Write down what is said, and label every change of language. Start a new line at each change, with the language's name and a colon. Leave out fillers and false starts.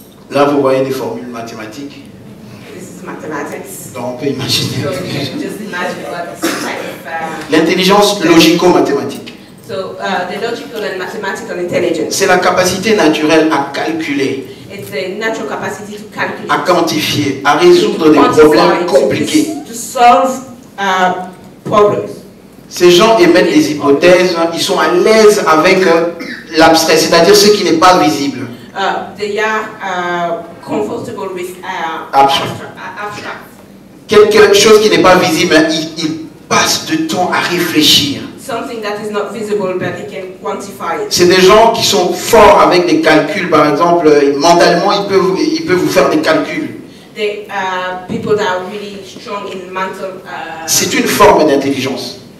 French: Là, vous voyez des formules mathématiques.
English: This is mathematics.
French: Donc on peut imaginer.
English: So you can just imagine what type of.
French: L'intelligence logico-mathématique.
English: So the logical and mathematical intelligence.
French: C'est la capacité naturelle à calculer,
English: It's the natural capacity to calculate.
French: à quantifier, à résoudre des
English: quantify,
French: problèmes compliqués.
English: to solve problems.
French: Ces gens émettent des hypothèses, ils sont à l'aise avec l'abstrait, c'est-à-dire ce qui n'est pas visible.
English: They are comfortable with Abstract. abstract.
French: Quelque chose qui n'est pas visible, ils passent du temps à réfléchir.
English: Something that is not visible, but they can quantify it.
French: C'est des gens qui sont forts avec des calculs, par exemple, mentalement, ils peuvent vous faire des calculs.
English: The people that are really strong in mental.
French: C'est une forme d'intelligence.